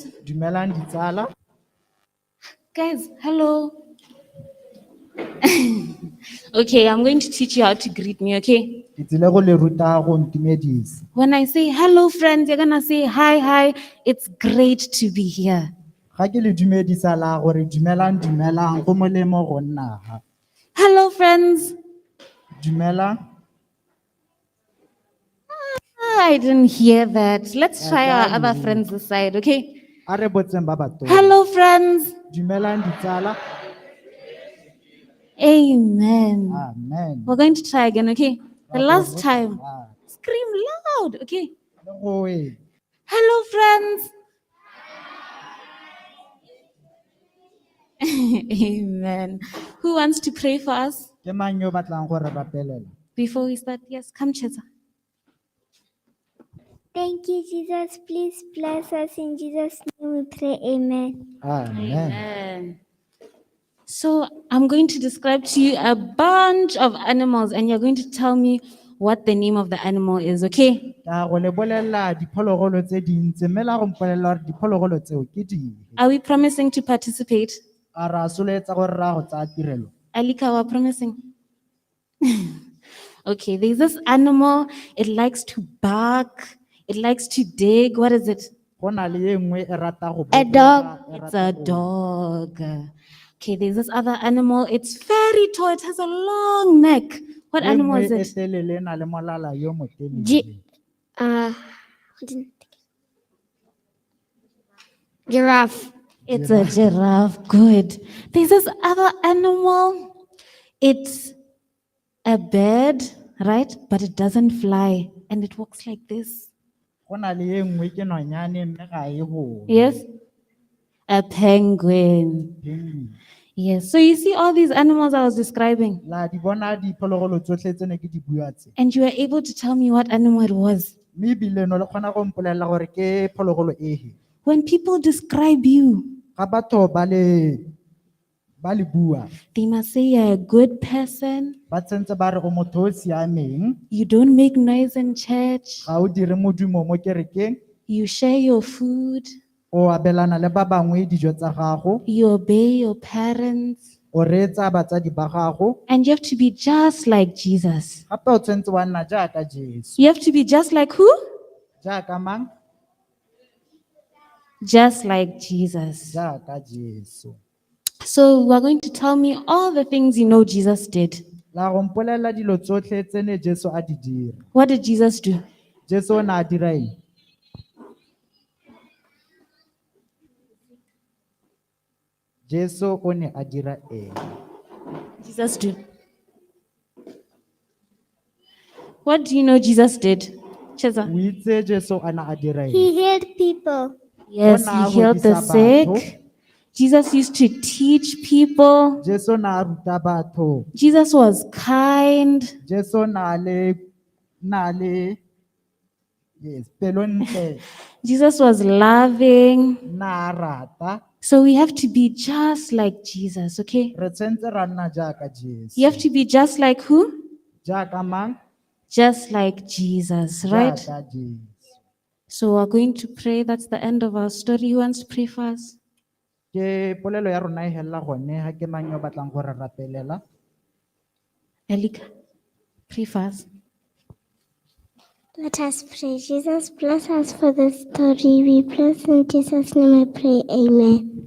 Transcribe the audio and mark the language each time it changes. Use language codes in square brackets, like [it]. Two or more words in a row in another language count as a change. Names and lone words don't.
[tn] Dumelang ditsala. [en] Guys, hello. Okay, I'm going to teach you how to greet me, okay? [tn] Ke tsile go le ruta go ntumedisa. [en] When I say hello, friends, you're gonna say hi, hi. It's great to be here. [tn] Ga ke le dumedisa la gore dumelang dumelang go molemo go nna ha. [en] Hello, friends. [tn] Dumelang. [en] I didn't hear that. Let's try our other friends this side, okay? [tn] A re botseng ba ba tona. [en] Hello, friends. [tn] Dumelang ditsala. [en] Amen. Amen. We're going to try again, okay? The last Okay. time. Scream loud, okay? No way. Hello, friends. Amen. Who wants to pray for us [tn] Ke mang yo batlang gore rapelela? [en] before we start? Yes, come, Cheza. Thank you, Jesus. Please bless us. In Jesus' name we pray. Amen. Amen. So I'm going to describe to you a bunch of animals, and you're going to tell me what the name of the animal is, okay? [tn] Ka go le bolela diphologolo tse dintsi mme la go mpolelela gore diphologolo tseo ke dife. [en] Are we promising to participate? [tn] A ra soletsa gore ra go tsaya tirelo. [en] Alika, we're promising. Okay, there's this animal. It likes to bark. It likes to dig. What is it? [tn] Go na le e nngwe e rata go A bobega, [en] dog. [tn] e [en] It's [tn] rata a go- [en] dog. Okay, there's this other animal. It's very tall. It has a long neck. What [tn] e [en] animal [tn] nngwe [en] is [tn] e [en] it? [tn] telele e na le molala yo motelele. [en] Giraffe. It's a giraffe. Good. There's this other animal. It's a bird, right? But it doesn't fly. And it walks like this. [tn] Go na le e nngwe ke nonyane mme ga e bone. [en] Yes? A penguin. Penguin. Yes. So you see all these animals I was describing. [tn] La di bona diphologolo tsotlhe tse ne ke di bua tse. [en] And you were able to tell me what animal it was. [tn] Mme ebile no le kgona go mpolelela gore ke phologolo ehe. [en] When people describe you, [tn] Ga batho ba le bua, [en] they must say you're a good person. [tn] ba tsentse ba re o motho o siameng, [en] You don't make noise in church. [tn] ga o dire modumo mo kerekeng, [en] You share your food. [tn] o abelana le ba bangwe dijo tsa gago, [en] You obey your parents. [tn] o reetsa batsadi ba gago, [en] And you have to be just like Jesus. [tn] gape o tshwanetse wa nna jaaka Jesu. [en] You have to be just like who? [tn] Jaaka mang? [en] Just like Jesus. [tn] Jaaka Jesu. [en] So we're going to tell me all the things you know Jesus did. [tn] La go mpolelela dilo tsotlhe tse ne Jesu a di dira. [en] What did Jesus do? [tn] Jesu o ne a dira eng? Jesu o ne a dira eng? [en] Jesus do. What do you know Jesus did? Cheza. [tn] O itse Jesu a ne a dira eng? [en] He healed people. Yes, [tn] Ona [en] he healed the [tn] godisa batho. [en] sick. Jesus used to teach people. [tn] Jesu na ruta batho. [en] Jesus was kind. [tn] Jesu na le yes, pelo ntle, [en] Jesus was loving. [tn] na rata. [en] So we have to be just like Jesus, okay? [tn] Re tshwantse ra nna jaaka Jesu. [en] You have to be just like who? [tn] Jaaka mang? [en] Just like Jesus, right? [tn] Jaaka Jesu. [en] So we're going to pray. That's the end of our story. Who wants to pray for us? [tn] Ke polelo ya rona e hella gone ha ke mang yo batlang go re rapelela. [en] Elika. Pray fast. Let us pray. Jesus, bless us for the story. We bless in Jesus' name I pray. Amen.